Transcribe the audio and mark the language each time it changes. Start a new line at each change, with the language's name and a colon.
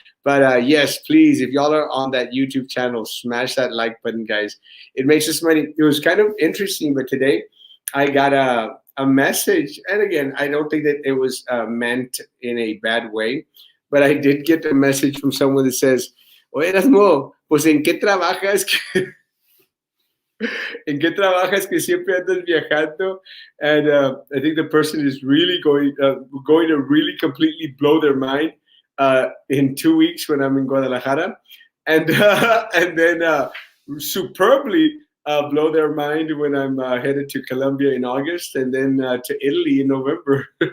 English: But yes, please, if y'all are on that YouTube channel, smash that like button, guys. It makes us money. It was kind of interesting, but today I got a message. And again, I don't think that it was meant in a bad way, but I did get a message from someone that says,
Spanish: Oye, Erasmo, pues ¿en qué trabajas? ¿En qué trabajas que siempre andas viajando?
English: And I think the person is really going to really completely blow their mind in 2 weeks when I'm in Guadalajara, and and then superbly blow their mind when I'm headed to Colombia in August, and then to Italy in November.